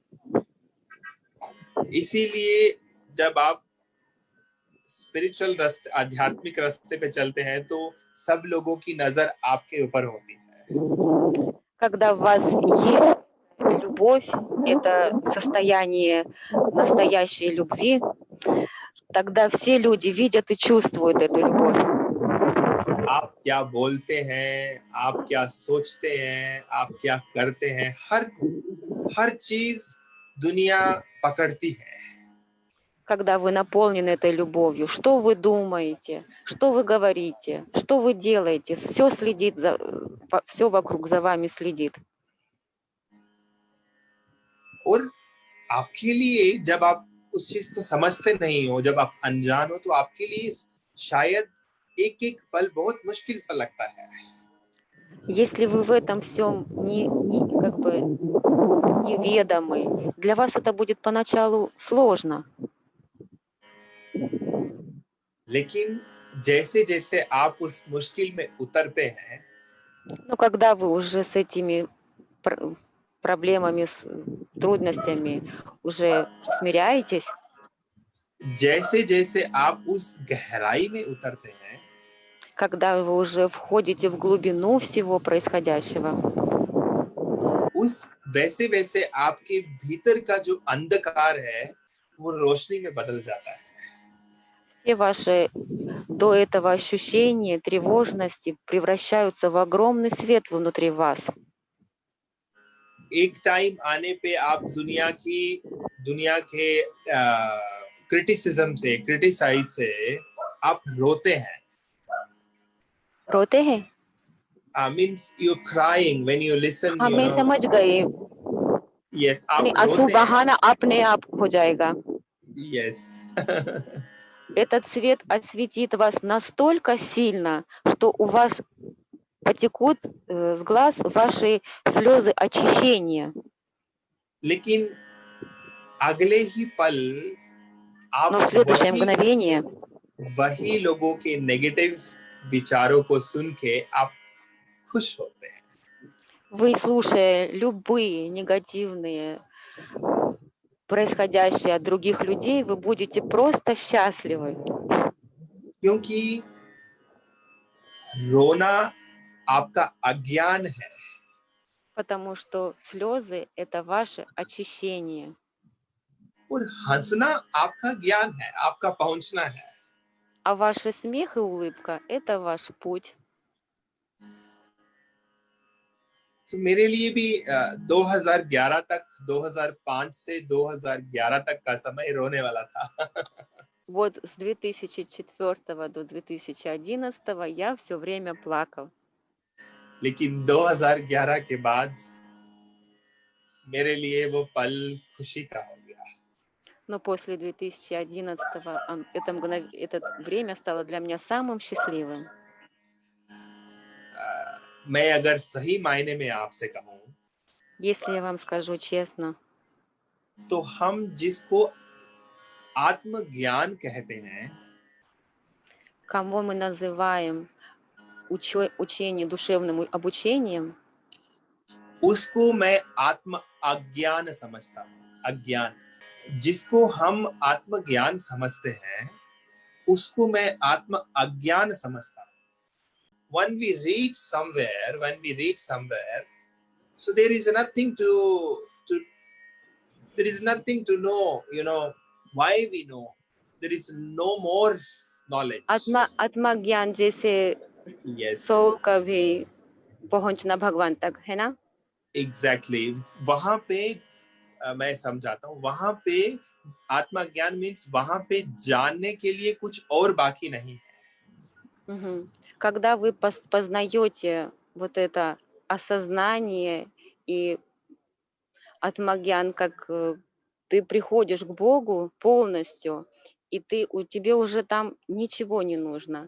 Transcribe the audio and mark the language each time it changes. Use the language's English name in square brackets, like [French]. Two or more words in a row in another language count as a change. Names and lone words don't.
[Hindi] इसीलिए जब आप स्पिरिचुअल रास्ते, आध्यात्मिक रास्ते पे चलते हैं तो सब लोगों की नजर आपके ऊपर होती है। [Russian] Когда у вас есть любовь, это состояние настоящей любви, тогда все люди видят и чувствуют эту любовь. [Hindi] आप क्या बोलते हैं, आप क्या सोचते हैं, आप क्या करते हैं, हर चीज दुनिया पकड़ती है। [Russian] Когда вы наполнены этой любовью, что вы думаете, что вы говорите, что вы делаете, все следит все вокруг за вами следит. [Hindi] और आपके लिए जब आप उस चीज को समझते नहीं हो, जब आप अनजान हो, तो आपके लिए शायद एक पल बहुत मुश्किल सा लगता है। [Russian] Если вы в этом всем неведомы, для вас это будет поначалу сложно. [Hindi] लेकिन जैसे जैसे आप उस मुश्किल में उतरते हैं, [Russian] Но когда вы уже с этими проблемами, с трудностями уже смиряетесь, [Hindi] जैसे जैसे आप उस गहराई में उतरते हैं, [Russian] когда вы уже входите в глубину всего происходящего, [Hindi] वैसे वैसे आपके भीतर का जो अंधकार है वो रोशनी में बदल जाता है। [Russian] все ваши до этого ощущения тревожности превращаются в огромный свет внутри вас. [Hindi] एक टाइम आने पे आप दुनिया के क्रिटिसाइज से आप रोते हैं। रोते हैं? [English] Means you're crying when you listen, [Hindi] हाँ, मैं समझ गई. Yes, आप रोते आंसू हैं। बहाना अपने आप हो जाएगा. [English] Yes. [Russian] Этот свет осветит вас настолько сильно, что у вас потекут с глаз ваши слезы очищения. [Hindi] लेकिन अगले ही पल आप [Russian] Но в следующее мгновение [Hindi] वही लोगों के नेगेटिव विचारों को सुन के आप खुश होते हैं। [Russian] вы, слушая любые негативные происходящие от других людей, вы будете просто счастливы. [Hindi] क्योंकि रोना आपका अज्ञान है। [Russian] Потому что слезы – это ваше очищение. [Hindi] और हंसना आपका ज्ञान है, आपका पहुंचना है। [Russian] А ваш смех и улыбка – это ваш путь. [Hindi] तो मेरे लिए भी 2011 तक, 2005 से 2011 तक का समय रोने वाला था। [Russian] Вот с 2004 до 2011 я все время плакал. [Hindi] लेकिन 2011 के बाद मेरे लिए वो पल खुशी का हो गया। [Russian] Но после 2011 это время стало для меня самым счастливым. [Hindi] मैं अगर सही मायने में आपसे कहूँ, [Russian] Если я вам скажу честно, [Hindi] तो हम जिसको आत्मज्ञान कहते हैं, [Russian] кого мы называем учение душевным обучением, [Hindi] उसको मैं आत्म अज्ञान समझता हूँ। अज्ञान, जिसको हम आत्मज्ञान समझते हैं, उसको मैं आत्म अज्ञान समझता हूँ। [English] When we reach somewhere, so there is nothing to know, why we know. There is no more knowledge. [Hindi] आत्मज्ञान जैसे [English] Yes, [Hindi] सोल का भी पहुंचना भगवान तक है ना. [English] exactly. [Hindi] वहां पे मैं समझाता हूँ, वहां पे आत्मज्ञान मीन्स वहां पे जानने के लिए कुछ और बाकी नहीं है। Мгм. [Russian] Когда вы познаете вот это осознание и атмагьян, как ты приходишь к Богу полностью, и тебе уже там ничего не нужно.